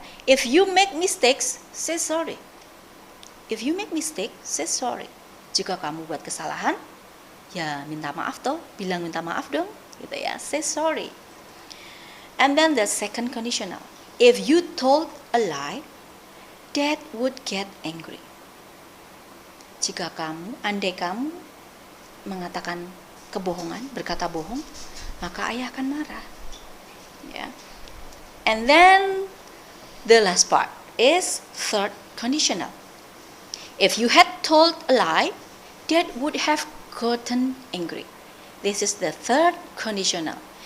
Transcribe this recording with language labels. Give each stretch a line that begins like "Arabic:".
English: If you make mistakes, say sorry. If you make mistake, say sorry.
Indonesian: Jika kamu buat kesalahan, minta maaf toh, bilang minta maaf dong, gitu
English: say sorry. And then the second conditional, if you told a lie, Dad would get angry.
Indonesian: Andai kamu mengatakan kebohongan, berkata bohong, maka ayah akan marah.
English: And then the last part is third conditional. If you had told a lie, Dad would have gotten angry. This is the third conditional.